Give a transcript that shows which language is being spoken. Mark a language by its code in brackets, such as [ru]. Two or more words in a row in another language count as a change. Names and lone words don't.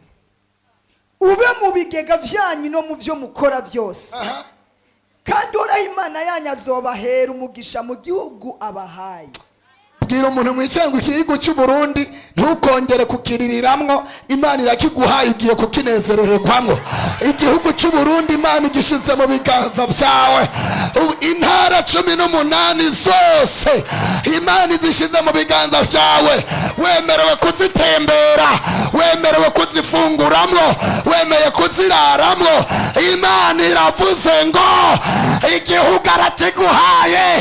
[rn] Ube mu bigega vyanyu no mu vyo mukora byose. Kandi Uhoraho Imana yanyu azobahera umugisha mu gihugu abahaye. Bwira umuntu mwicenga igihugu cy'u Burundi ntukongere kukiriramwo. Imana irakiguhaye ugiye kukinezerererwamwo. Igihugu cy'u Burundi Imana igishize mu biganza byawe. Intara 18 zose Imana izishize mu biganza byawe. Wemerewe kuzitembera, wemerewe kuzifunguramwo, wemeye kuziraramwo. Imana iravuze ngo igihugu arakiguhaye.